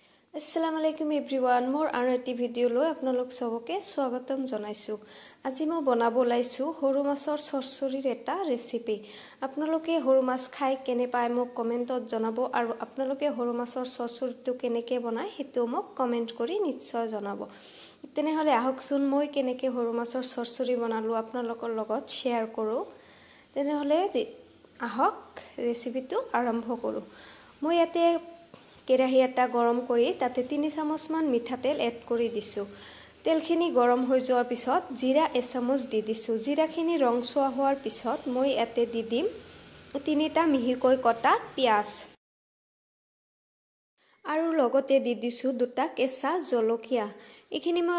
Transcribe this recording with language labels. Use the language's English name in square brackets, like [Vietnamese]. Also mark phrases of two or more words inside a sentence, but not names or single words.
[Arabic] السلام عليكم everyone. [Assamese] মোৰ [English] another video [Assamese] লৈ আপোনালোক সকলোকে স্বাগতম জনাইছোঁ. আজি মই বনাব লৈছোঁ সৰু মাছৰ চৰচৰিৰ এটা recipe. আপোনালোকে সৰু মাছ খাই কেনে পায় মোক comment ত জনাব আৰু আপোনালোকে সৰু মাছৰ চৰচৰি টো কেনেকৈ বনাই সেইটো মোক comment কৰি নিশ্চয় জনাব. তেন্তে হ'লে আহকচোন মই কেনেকৈ সৰু মাছৰ চৰচৰি বনালোঁ আপোনালোকৰ লগত share কৰোঁ. তেন্তে হ'লে আহক recipe টো আৰম্ভ কৰোঁ. মই এতে কেৰাহী এটা গৰম কৰি তাতে 3 চামুচ মান মিঠাতেল এড কৰি দিছো তেলখিনি গৰম হৈ যোৱাৰ পিছত জিৰা 1 চামুচ দি দিছো জিৰাখিনি ৰং সোৱা হোৱাৰ পিছত মই এতে দি দিম 3টা মিহিকৈ কটা পিয়াজ আৰু লগতে দি দিছো 2টা কেঁচা জলকীয়া এখিনি মই